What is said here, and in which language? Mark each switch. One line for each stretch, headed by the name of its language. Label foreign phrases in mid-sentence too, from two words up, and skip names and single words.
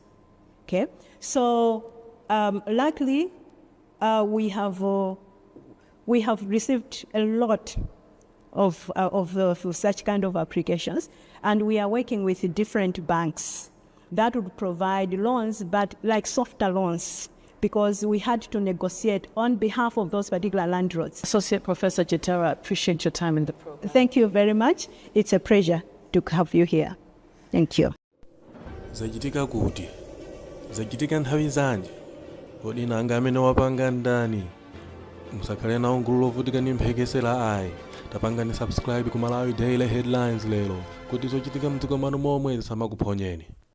English: Okay, so luckily we have received a lot of such kind of applications, and we are working with different banks that would provide loans, but like softer loans, because we had to negotiate on behalf of those particular landlords. Associate Professor Chitera, appreciate your time in the program. Thank you very much. It's a pleasure to have you here. Thank you.
Nyanja: Zachitika kuti zachitika nthawi zanji kodi nanga amene wapanga ndani musakhale nawo gulu lovutika ndi mphekesera la ayi tapangani subscribe ku Malawi Daily Headlines lero kuti zochitika mdziko mwanu momwe zisamakuphonyeni.